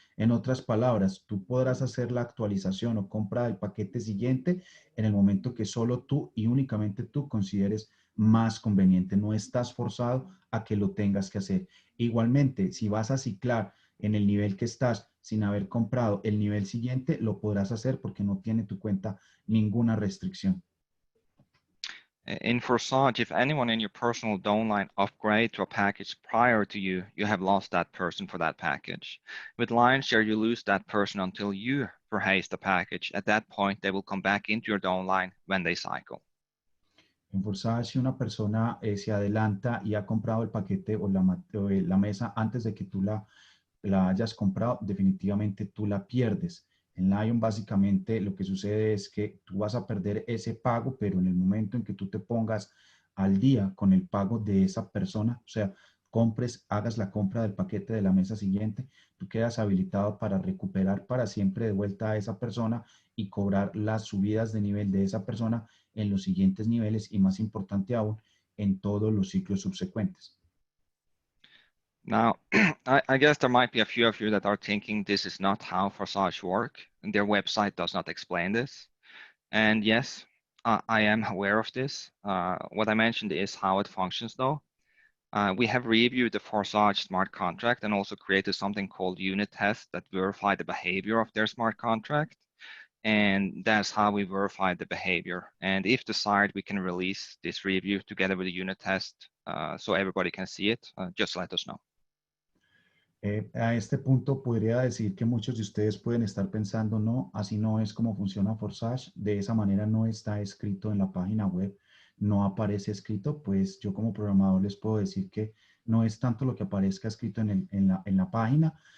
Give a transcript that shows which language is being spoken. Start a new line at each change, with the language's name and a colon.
Spanish: En otras palabras, tú podrás hacer la actualización o compra del paquete siguiente en el momento que solo tú y únicamente tú consideres más conveniente. No estás forzado a que lo tengas que hacer. Igualmente, si vas a ciclar en el nivel que estás sin haber comprado el nivel siguiente, lo podrás hacer porque no tiene tu cuenta ninguna restricción.
English: In Forsage, if anyone in your personal downline upgrade to a package prior to you, you have lost that person for that package. With Lionshare, you lose that person until you purchase the package. At that point, they will come back into your downline when they cycle.
Spanish: En Forsage, si una persona se adelanta y ha comprado el paquete o la mesa antes de que tú la hayas comprado, definitivamente tú la pierdes. En Lion básicamente lo que sucede es que tú vas a perder ese pago, pero en el momento en que tú te pongas al día con el pago de esa persona, o sea, hagas la compra del paquete de la mesa siguiente, tú quedas habilitado para recuperar para siempre de vuelta a esa persona y cobrar las subidas de nivel de esa persona en los siguientes niveles y más importante aún, en todos los ciclos subsecuentes.
English: Now, I guess there might be a few of you that are thinking this is not how Forsage work, and their website does not explain this. And yes, I am aware of this. What I mentioned is how it functions though. We have reviewed the Forsage smart contract and also created something called unit tests that verify the behavior of their smart contract. And that's how we verify the behavior. And if desired, we can release this review together with the unit test so everybody can see it. Just let us know.
Spanish: A este punto podría decir que muchos de ustedes pueden estar pensando, no, así no es como funciona Forsage, de esa manera no está escrito en la página web, no aparece escrito, pues yo como programador les puedo decir que no es tanto lo que aparezca escrito en la página.